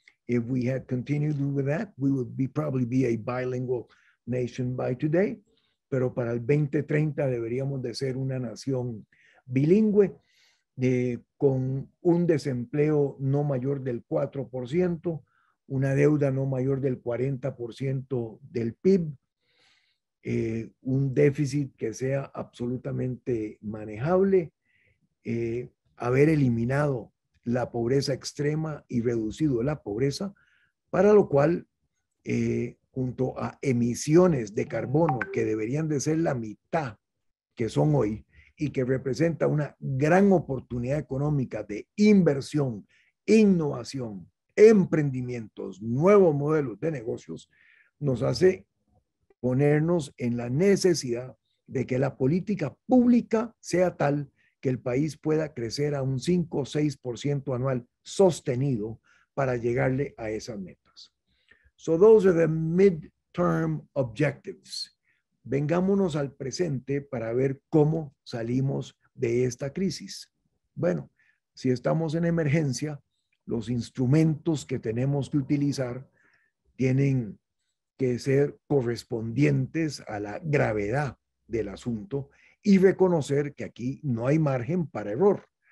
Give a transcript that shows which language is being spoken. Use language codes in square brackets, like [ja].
[en] If we had continued with that, we would probably be a bilingual nation by today. [es] Pero para el 2030 deberíamos de ser una nación bilingüe, con un desempleo no mayor del 4%, una deuda no mayor del 40% del PIB, un déficit que sea absolutamente manejable, haber eliminado la pobreza extrema y reducido la pobreza, para lo cual, junto a emisiones de carbono que deberían de ser la mitad que son hoy y que representa una gran oportunidad económica de inversión, innovación, emprendimientos, nuevos modelos de negocios, nos hace ponernos en la necesidad de que la política pública sea tal que el país pueda crecer a un 5 o 6% anual sostenido para llegarle a esas metas. [en] So those are the midterm objectives. [es] Vengámonos al presente para ver cómo salimos de esta crisis. Bueno, si estamos en emergencia, los instrumentos que tenemos que utilizar tienen que ser correspondientes a la gravedad del asunto y reconocer que aquí no hay margen para error.